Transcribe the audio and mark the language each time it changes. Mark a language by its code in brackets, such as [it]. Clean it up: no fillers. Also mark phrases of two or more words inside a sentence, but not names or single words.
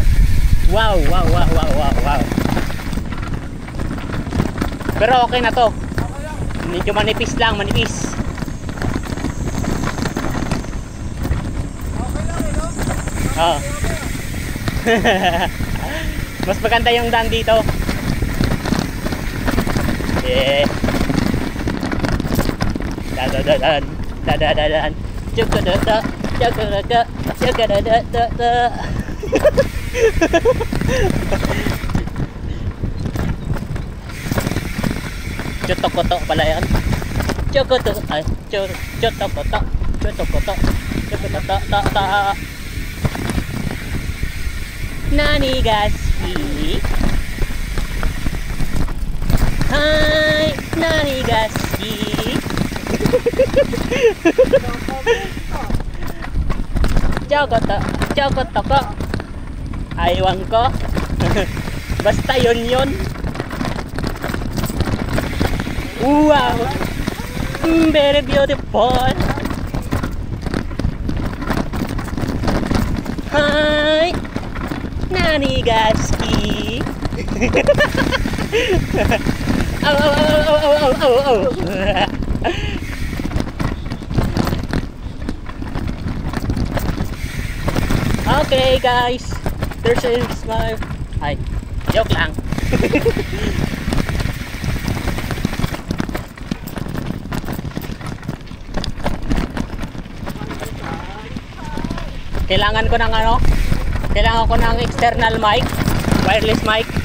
[tl] Wow, wow, wow, wow, wow, wow. Pero okay na to. Medyo manipis lang, manipis. Okay lang eh, no? Oo. Mas maganda yung daan dito. Yeah. Dadadadan, dadadadan. Chukadada, chukadada, chukadada. Chotokoto pala yan. Chokoto, ay, chotokoto, chotokoto, chokoto, ta. Nanigaski. Hi, Nanigaski. Chokoto, chokoto ko. Aywan ko. Basta yun. Wow. [en] Very beautiful. Hi. Nanigaski. Oh. Okay guys, there's my... [tl] Ay, joke lang. Kailangan ko ng ano? Kailangan ko ng [en] external mic, wireless mic.